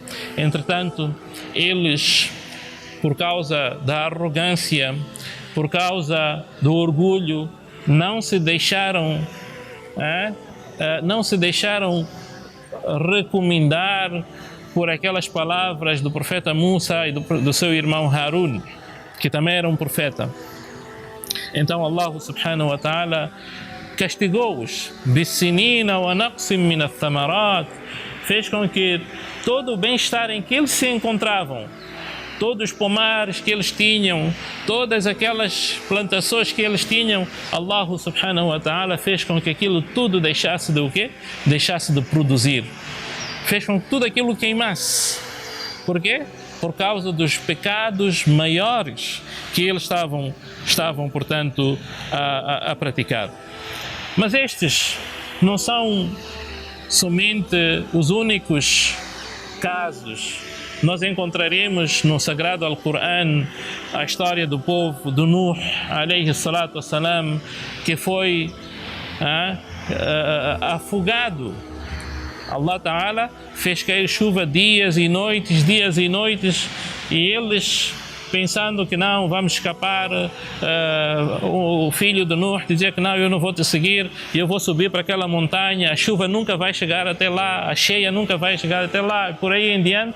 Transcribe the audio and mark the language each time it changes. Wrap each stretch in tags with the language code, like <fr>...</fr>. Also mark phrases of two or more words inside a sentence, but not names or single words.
<pt>Entretanto, eles, por causa da arrogância, por causa do orgulho, não se deixaram, não se deixaram recomendar por aquelas palavras do profeta Musa e do seu irmão Harun, que também era um profeta.</pt> <ar>Então الله سبحانه وتعالى castigou-os, بالسنين ونقص من الثمرات,</ar> <pt>fez com que todo o bem-estar em que eles se encontravam, todos os pomares que eles tinham, todas aquelas plantações que eles tinham,</pt> <ar>الله سبحانه وتعالى</ar> <pt>fez com que aquilo tudo deixasse de o quê? Deixasse de produzir. Fez com que tudo aquilo queimasse. Por quê? Por causa dos pecados maiores que eles estavam portanto, a praticar. Mas estes não são somente os únicos casos. Nós encontraremos no Sagrado Alcorão a história do povo de Nuh,</pt> <ar>عليه الصلاة والسلام,</ar> <pt>que foi afogado.</pt> <ar>الله تعالى</ar> <pt>fez cair chuva dias e noites, e eles, pensando que não, vamos escapar, o filho de Nuh dizia que não, eu não vou te seguir, eu vou subir para aquela montanha, a chuva nunca vai chegar até lá, a cheia nunca vai chegar até lá, por aí em diante.</pt>